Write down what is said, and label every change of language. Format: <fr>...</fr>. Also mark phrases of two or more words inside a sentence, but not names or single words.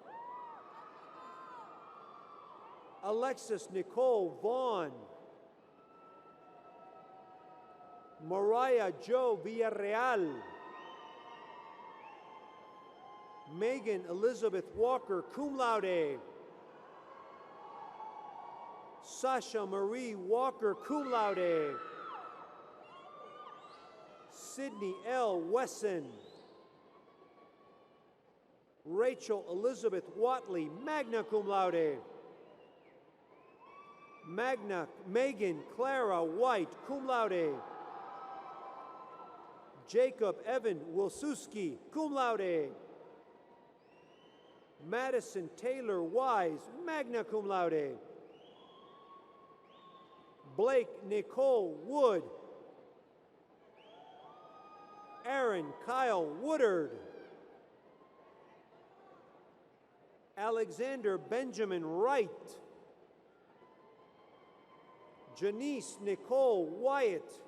<en>Alexis Nicole Vaughn. Mariah Jo Villarreal. Megan Elizabeth Walker,</en> <la>cum laude.</la> <en>Sasha Marie Walker,</en> <la>cum laude.</la> <en>Sydney L. Wesson. Rachel Elizabeth Watley,</en> <la>magna cum laude.</la> <en>Megan Clara White,</en> <la>cum laude.</la> <en>Jacob Evan Wilsuski,</en> <la>cum laude.</la> <en>Madison Taylor Wise,</en> <la>magna cum laude.</la> <en>Blake Nicole Wood. Aaron Kyle Woodard. Alexander Benjamin Wright. Janice Nicole Wyatt.</en>